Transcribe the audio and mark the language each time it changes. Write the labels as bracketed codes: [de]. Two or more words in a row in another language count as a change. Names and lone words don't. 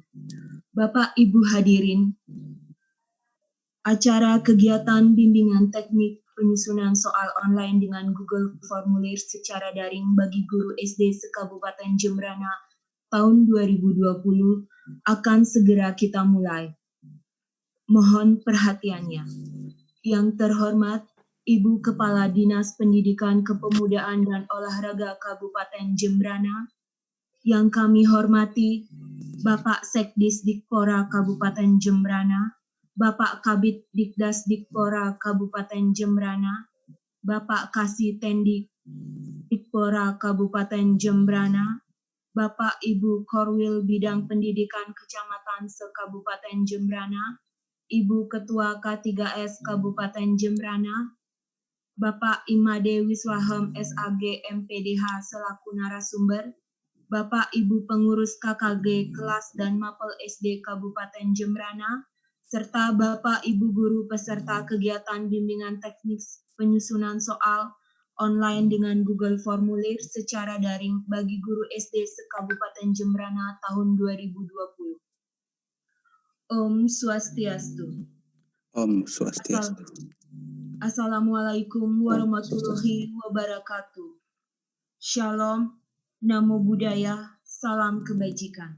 [id] Bapak Ibu hadirin, acara kegiatan bimbingan teknik penyusunan soal online dengan Google Formulir secara daring bagi guru SD se-Kabupaten Jembrana tahun 2020 akan segera kita mulai. Mohon perhatiannya. Yang terhormat Ibu Kepala Dinas Pendidikan Kepemudaan dan Olahraga Kabupaten Jembrana, yang kami hormati Bapak Sekdis Dikpora Kabupaten Jembrana, Bapak Kabid Dikdas Dikpora Kabupaten Jembrana, Bapak Kasih Tendik Dikpora Kabupaten Jembrana, Bapak Ibu Korwil Bidang Pendidikan Kecamatan se-Kabupaten Jembrana, Ibu Ketua K3S Kabupaten Jembrana, Bapak Imade Wiswahem SAG MPDH selaku narasumber, Bapak Ibu Pengurus KKG kelas dan Mapel SD Kabupaten Jembrana, serta Bapak Ibu Guru peserta kegiatan bimbingan teknik penyusunan soal online dengan Google Formulir secara daring bagi guru SD se-Kabupaten Jembrana tahun 2020. Om Swastiastu. Om Swastiastu. [ar] السلام عليكم ورحمة الله وبركاته. [id] Shalom, [pi] Namo Buddhaya, [id] salam kebajikan.